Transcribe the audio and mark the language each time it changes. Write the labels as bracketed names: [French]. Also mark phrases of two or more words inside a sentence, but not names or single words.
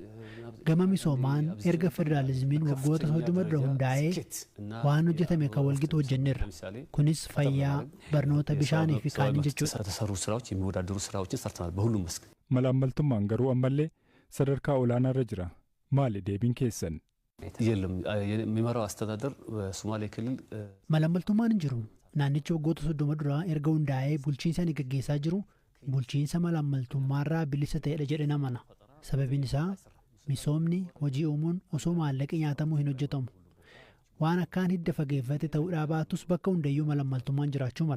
[Oromo] Gama misoomaan erga federaalizimiin waggoota 30 dura hundaa'ee waan hojjetame kan walgitu hojjenneerra. Kunis fayyaa, barnoota, bishaanii fi kaaniin jechuudha. Malaammaltummaan garuu ammallee sadarkaa olaanaarra jira. Maali deebiin keessan? [Amharic] የሚመራው አስተዳደር በሶማሌ ክልል [Oromo] malaammaltummaan hin jiru. Naannichi waggoota 30 dura erga hundaa'ee bulchiinsa ni gaggeessaa jiru. Bulchiinsa malaammaltummaarraa bilisa ta'edha jedhee namana. Sababiin isaa misoomni hojii uumuun osoo maallaqi nyaatamuu hin hojjetamu. Waan akkaan hidda fageeffate ta'uudhaa baatus bakka hundayyuu malaammaltummaan jiraachuu mala.